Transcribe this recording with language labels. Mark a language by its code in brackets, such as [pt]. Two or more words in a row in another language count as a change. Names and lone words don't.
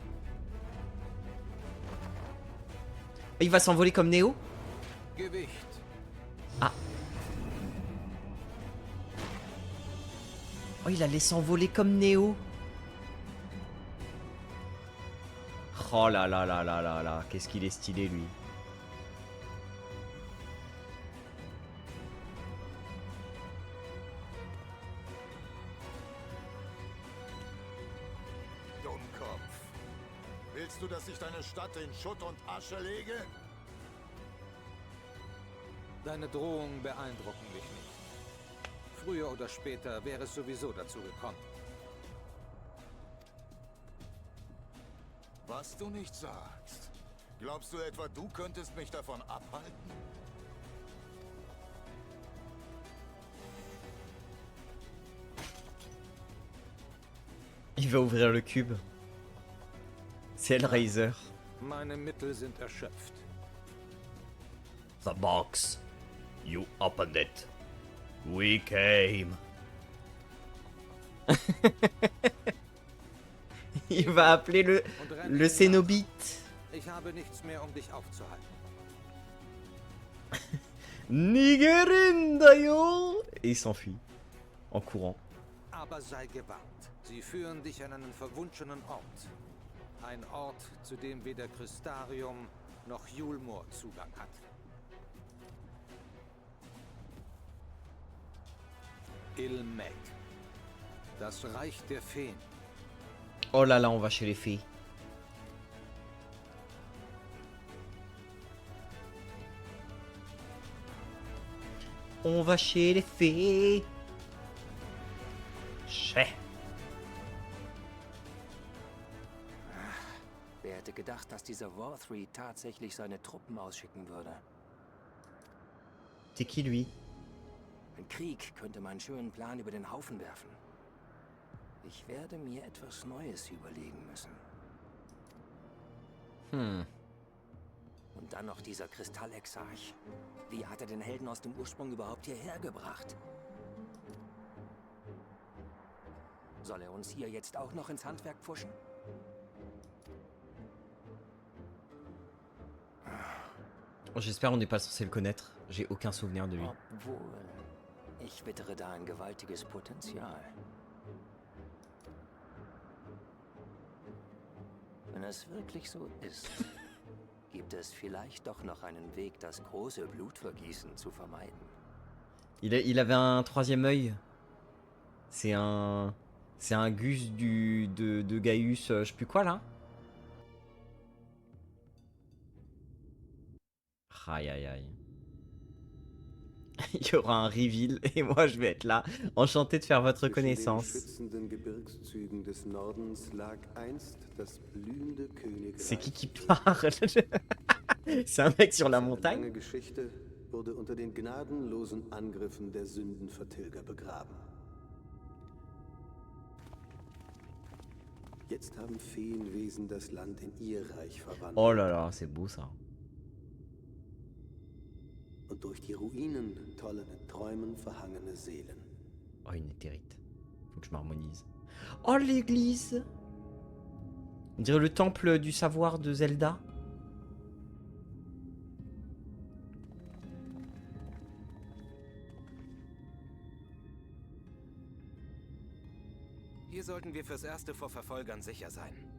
[fr] Il va s'envoler comme Néo. Ah. Oh, il allait s'envoler comme Néo. Oh là là là là là là. Qu'est-ce qu'il est stylé, lui. [de] Willst du, dass ich deine Stadt in Schutt und Asche lege? Deine Drohungen beeindrucken mich nicht. Früher oder später wäre es sowieso dazu gekommen. Was du nicht sagst. Glaubst du etwa, du könntest mich davon abhalten? [fr] Il va ouvrir le cube. C'est Hellraiser. [de] Meine Mittel sind erschöpft. [en] The box. You opened it. We came. [fr] Il va appeler le Cénobite. [de] Ich habe nichts mehr, um dich aufzuhalten. Nigerindayo. [fr] Et il s'enfuit. En courant. [de] Aber sei gewarnt. Sie führen dich an einen verwunschenen Ort. Ein Ort, zu dem weder Crystarium noch Yulmor Zugang hat. Ilmek. Das Reich der Feen. [fr] Oh là là, on va chez les fées. On va chez les fées. Chez. [de] Wer hätte gedacht, dass dieser War-3 tatsächlich seine Truppen ausschicken würde? [fr] C'est qui lui? [de] Ein Krieg könnte meinen schönen Plan über den Haufen werfen. Ich werde mir etwas Neues überlegen müssen. Und dann noch dieser Kristallexarch. Wie hat er den Helden aus dem Ursprung überhaupt hierher gebracht? Soll er uns hier jetzt auch noch ins Handwerk pfuschen? [fr] Oh, j'espère on n'est pas censé le connaître. J'ai aucun souvenir de lui. [de] Obwohl, ich wittere da ein gewaltiges Potenzial. Wenn es wirklich so ist, gibt es vielleicht doch noch einen Weg, das große Blutvergießen zu vermeiden. [fr] Il avait un troisième œil. C'est un Gus de Gaius, je sais plus quoi là. Aïe aïe aïe. Il y aura un reveal et moi je vais être là, enchanté de faire votre connaissance. C'est qui parle? C'est un mec sur la montagne? [de] Wurde unter den gnadenlosen Angriffen der Sündenvertilger begraben. Jetzt haben Feenwesen das Land in ihr Reich verwandelt. [fr] Oh là là, c'est beau ça. [de] Und durch die Ruinen tollen in Träumen verhangene Seelen. [fr] Oh, une éthérite. Faut que je m'harmonise. Oh, l'église! On dirait le temple du savoir de Zelda. [de] Hier sollten wir fürs Erste vor Verfolgern sicher sein.